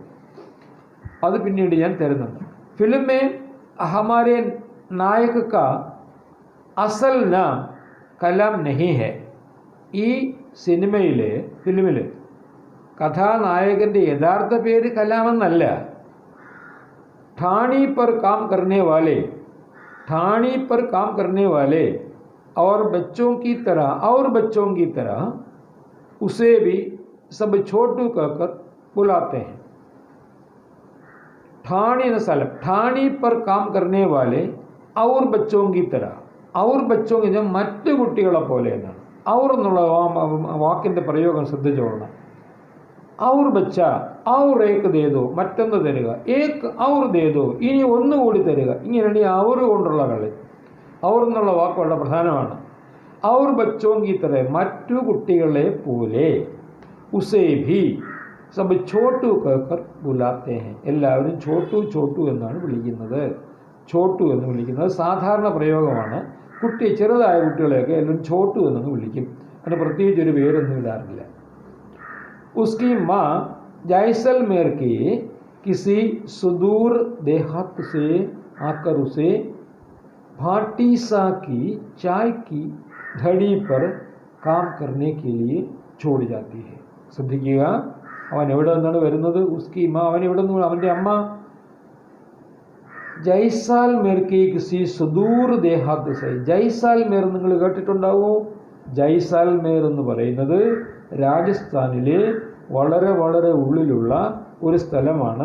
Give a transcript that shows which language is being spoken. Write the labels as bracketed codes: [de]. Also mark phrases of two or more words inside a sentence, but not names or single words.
[ml] അത് പിന്നീട് ഞാൻ തരുന്നുണ്ട്. [hi] फिल्म में हमारे नायक का असल नाम कलाम नहीं है, [ml] ഈ ഫിലിമിൽ കഥാനായകൻ്റെ യഥാർത്ഥ പേര് കലാമെന്നല്ല. [hi] ठाणी पर काम करने वाले और बच्चों की तरह उसे भी सब छोटू कहकर बुलाते हैं. [ml] ठाणी എന്ന സ്ഥലം, [hi] ठाणी पर काम करने वाले और बच्चों की तरह, और बच्चों की [ml] മറ്റു കുട്ടികളെ പോലെ എന്നാണ്. അവർ എന്നുള്ള വാക്കിൻ്റെ പ്രയോഗം ശ്രദ്ധിച്ചോളണം. [hi] और बच्चा और एक दे दो, [ml] മറ്റൊന്ന് തരിക, [hi] एक और दे दो, [ml] ഇനി ഒന്നുകൂടി തരിക. ഇങ്ങനെയാണ് ഈ ഔർ കൊണ്ടുള്ള കളി. ഔർ എന്നുള്ള വാക്ക് വളരെ പ്രധാനമാണ്. [hi] और बच्चों की तरह, [ml] മറ്റു കുട്ടികളെ പോലെ, [hi] उसे भी सब छोटू कहकर बुलाते हैं, [ml] എല്ലാവരും ചോട്ടു ചോട്ടു എന്നാണ് വിളിക്കുന്നത്. ചോട്ടു എന്ന് വിളിക്കുന്നത് സാധാരണ പ്രയോഗമാണ്. ചെറുതായ കുട്ടികളെയൊക്കെ എല്ലാവരും ചോട്ടു എന്നങ്ങ് വിളിക്കും. അതിന് പ്രത്യേകിച്ചൊരു പേരൊന്നും ഇടാറില്ല. [hi] उसकी माँ जैसलमेर के किसी सुदूर देहात से आकर उसे भाटीसा की चाय की धड़ी पर काम करने के लिए छोड़ जाती है. [ml] ശ്രദ്ധിക്കുക, അവൻ എവിടെ നിന്നാണ് വരുന്നത്? [hi] उसकी माँ, [ml] അവൻ എവിടെ നിന്ന്? അവൻ്റെ അമ്മ [hi] जैसलमेर की किसी सुदूर देहात से. [ml] ജൈസാൽമേർ നിങ്ങൾ കേട്ടിട്ടുണ്ടാവോ? ജയ്സാൽമേർ എന്ന് പറയുന്നത് രാജസ്ഥാനിലെ വളരെ വളരെ ഉള്ളിലുള്ള ഒരു സ്ഥലമാണ്.